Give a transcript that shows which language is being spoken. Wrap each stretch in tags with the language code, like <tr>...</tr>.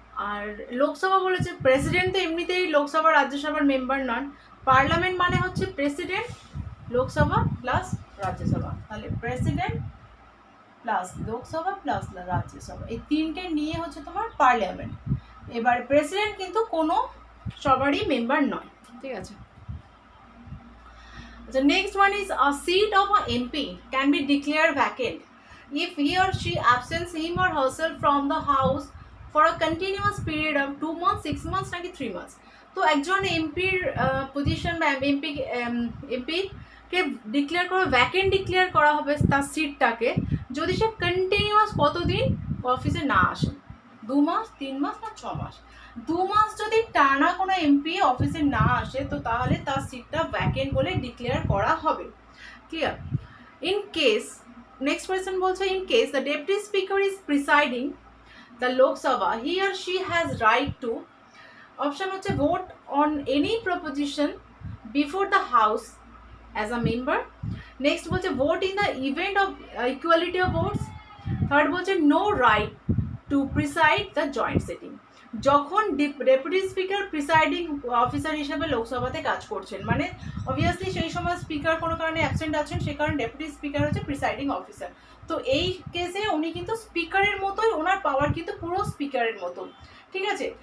<bn>আর লোকসভা বলেছে প্রেসিডেন্ট তো এমনিতেই লোকসভা রাজ্যসভার মেম্বার নন, পার্লামেন্ট মানে হচ্ছে প্রেসিডেন্ট, লোকসভা প্লাস রাজ্যসভা, তাহলে president plus Lok Sabha plus Rajya Sabha, এই তিনটে নিয়ে হচ্ছে তোমার পার্লামেন্ট। এবার প্রেসিডেন্ট কিন্তু কোনো সবারই মেম্বার নয়, ঠিক আছে?</bn> <en>The next one is a seat of a MP can be declared vacant if he or she absents him or herself from the house for a continuous period of 2 months, 6 months</en> <bn>নাকি</bn> <en>3 months।</en> <bn>তো একজন এমপির position বা এমপিকে declare করা, vacant declare করা হবে তার সিটটাকে, যদি সে কন্টিনিউয়াস কতদিন অফিসে না আসে, 2 মাস, 3 মাস না 6 মাস। 2 মাস যদি টানা কোনো এমপি অফিসে না আসে তো তাহলে তার সিটটা ভ্যাকেন্ট বলে ডিক্লেয়ার করা হবে, clear?</bn> <en>in case, next question</en> <bn>বলছে</bn> <en>in case the deputy speaker is presiding the Lok Sabha, he are she has right to, option</en> <bn>হচ্ছে</bn> <en>Vote on any proposition before the house as a member. Next</en> <bn>বলছে</bn> <en>vote in the event of equality of votes. Third</en> <bn>বলছে</bn> <en>no right to preside the joint sitting.</en> <bn>যখন deputy speaker presiding officer হিসেবে লোকসভাতে কাজ করছেন, মানে obviously সেই সময় speaker কোনো কারণে অ্যাবসেন্ট আছেন, সে কারণে ডেপুটি স্পিকার হচ্ছে প্রিসাইডিং অফিসার। তো এই কেসে উনি কিন্তু স্পিকারের মতোই, ওনার পাওয়ার কিন্তু পুরো স্পিকারের মতো, ঠিক আছে।</bn>